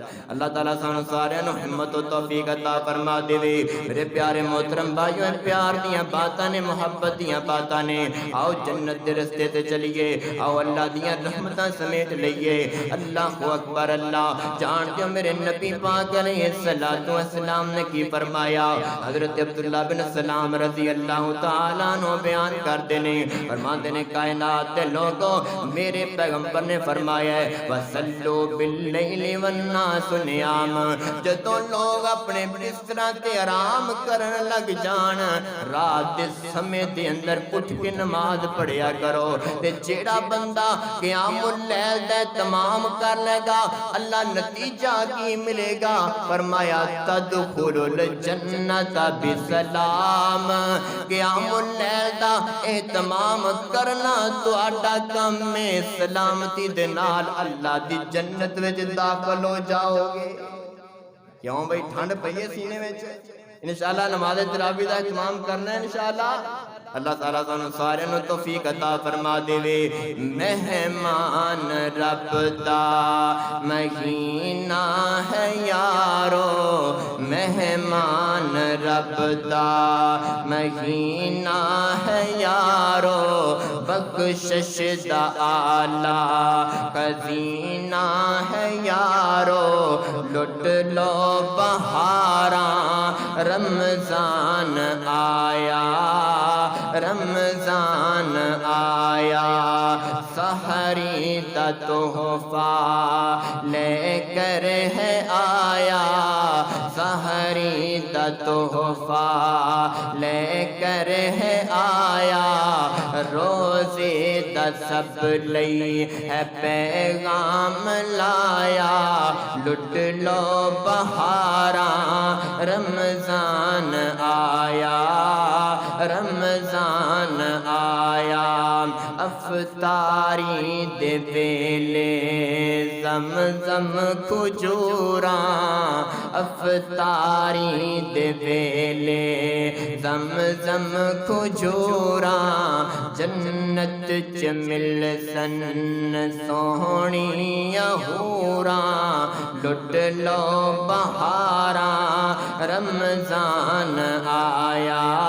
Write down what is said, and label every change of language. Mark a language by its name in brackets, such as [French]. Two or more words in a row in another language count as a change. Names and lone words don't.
[Punjabi] اللہ تعالیٰ سانو سارے نو ہمت و توفیق عطا فرما دے۔ میرے پیارے محترم بھائیو، پیار دیاں باتاں نے، محبت دیاں باتاں نے، آؤ جنت دے رستے تے چلیے، آؤ اللہ دیاں رحمتاں سمیٹ لئیے۔ [Arabic] اللہ اکبر اللہ۔ [Punjabi] جانتے ہو میرے نبی پاک علیہ السلام نے کی فرمایا؟ حضرت عبداللہ بن سلام رضی اللہ تعالیٰ عنہ بیان کر دینے، فرمان دینے کائنات دے لوگوں، میرے پیغمبر نے فرمایا ہے [Arabic] وَسَلُّوا بِاللَّيْلِ وَالنَّاسُ نِيَامٌ، [Punjabi] جدوں لوگ اپنے بستراں تے آرام کرن لگ جان، رات دے سمے دے اندر اٹھ کے نماز پڑھیا کرو۔ تے جیڑا بندہ [Arabic] قیام اللیل [Punjabi] دے تمام کر لے گا، اللہ نتیجہ کی ملے گا؟ [Arabic] فرمایا تدخل الجنت بسلام، قیام اللیل [Punjabi] دا اہتمام کرنا تہاڈا کم میں، سلامتی دے نال اللہ دی جنت وچ داخل ہو جاؤ گے۔ کیوں بھئی ٹھنڈ پئی ہے سینے وچ؟ انشاءاللہ نماز تراویح دا اہتمام کرنا ہے انشاءاللہ۔ اللہ تعالیٰ سانو سارے نو توفیق عطا فرما دے۔ مہمان رب دا مہینہ ہے یارو، مہمان رب دا مہینہ ہے یارو، بخشش دا اعلیٰ خزینہ ہے یارو، لٹ لو بہاراں رمضان آیا، رمضان آیا، سحری دا تحفہ لے کر ہے آیا، سحری دا تحفہ لے کر ہے آیا، روزے دا سب لئی ہے پیغام لایا، لٹ لو بہاراں رمضان آیا، رمضان آیا، افطاری دے ویلے زمزم کھجوراں، افطاری دے ویلے زمزم کھجوراں، جنت چ مل سن سونیاں حوراں، لٹ لو بہاراں رمضان آیا،